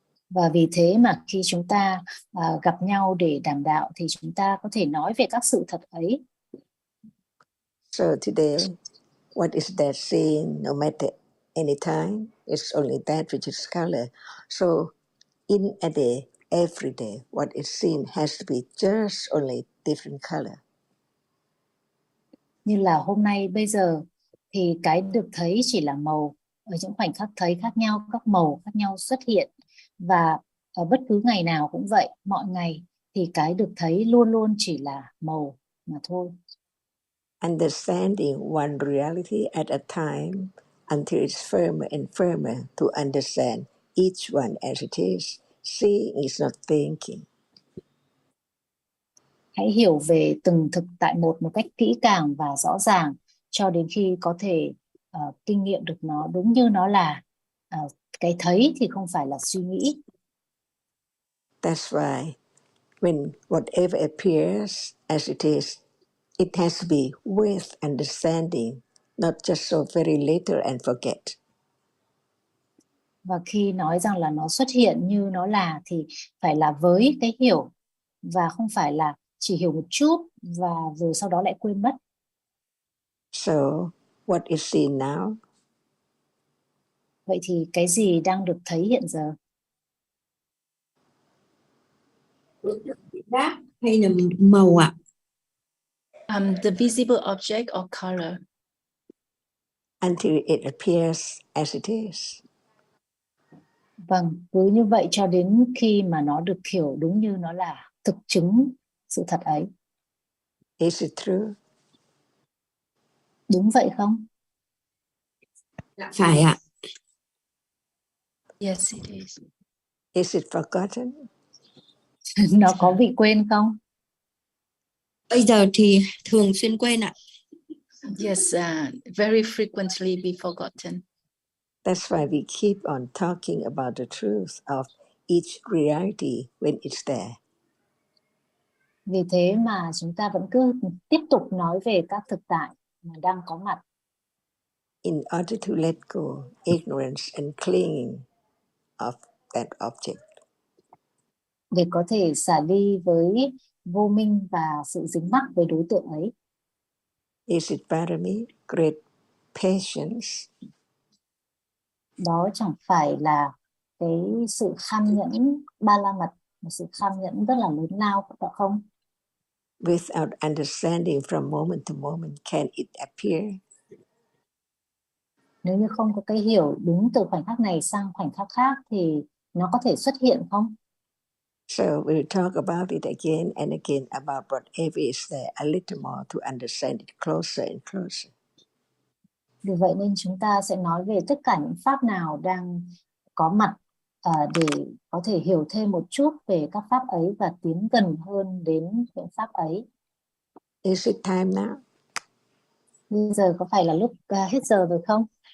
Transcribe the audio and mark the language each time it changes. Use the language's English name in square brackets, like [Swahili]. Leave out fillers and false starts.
[Vietnamese] Và vì thế mà khi chúng ta gặp nhau để đàm đạo thì chúng ta có thể nói về các sự thật ấy. [English] So today, what is there seen, no matter any time, it's only that which is color. So in a day, every day, what is seen has to be just only different color. [Vietnamese] Như là hôm nay bây giờ thì cái được thấy chỉ là màu, ở những khoảnh khắc thấy khác nhau, các màu khác nhau xuất hiện. Và ở bất cứ ngày nào cũng vậy, mọi ngày thì cái được thấy luôn luôn chỉ là màu mà thôi. [English] Understanding one reality at a time until it's firmer and firmer to understand each one as it is. Seeing is not thinking. [Vietnamese] Hãy hiểu về từng thực tại một cách kỹ càng và rõ ràng cho đến khi có thể kinh nghiệm được nó đúng như nó là. Cái thấy thì không phải là suy nghĩ. [English] That's why when whatever appears as it has to be with understanding, not just so very little and forget. [Vietnamese] Và khi nói rằng là nó xuất hiện như nó là thì phải là với cái hiểu và không phải là chỉ hiểu một chút và rồi sau đó lại quên mất. [English] So, what is seen now? [Vietnamese] Vậy thì cái gì đang được thấy hiện giờ? Hay là màu ạ? [English] The visible object or color. Until it appears as it is. [Vietnamese] Vâng, cứ như vậy cho đến khi mà nó được hiểu đúng như nó là, thực chứng sự thật ấy. [English] Is it true? [Vietnamese] Đúng vậy không? Phải ạ. [English] Yes, it is. Is it forgotten? [Vietnamese] Nó có bị quên không? Bây giờ thì thường xuyên quên ạ. [English] Yes, very frequently be forgotten. That's why we keep on talking about the truth of each reality when it's there. [Vietnamese] Vì thế mà chúng ta vẫn cứ tiếp tục nói về các thực tại mà đang có mặt. [English] In order to let go ignorance and clinging of that object. [Vietnamese] Để có thể xả ly với vô minh và sự dính mắc với đối tượng ấy. [English] Is it parami, great patience? [Vietnamese] Đó chẳng phải là cái sự kham nhẫn ba la mật, một sự kham nhẫn rất là lớn lao, phải không? [English] Without understanding from moment to moment, can it appear? [Vietnamese] Nếu như không có cái hiểu đúng từ khoảnh khắc này sang khoảnh khắc khác thì nó có thể xuất hiện không? [English] So we'll talk about it again and again about whatever is there a little more to understand it closer and closer. [Vietnamese] Vì vậy nên chúng ta sẽ nói về tất cả những pháp nào đang có mặt để có thể hiểu thêm một chút về các pháp ấy và tiến gần hơn đến những pháp ấy. [English] Is it time now? [Vietnamese] Bây giờ có phải là lúc hết giờ rồi không?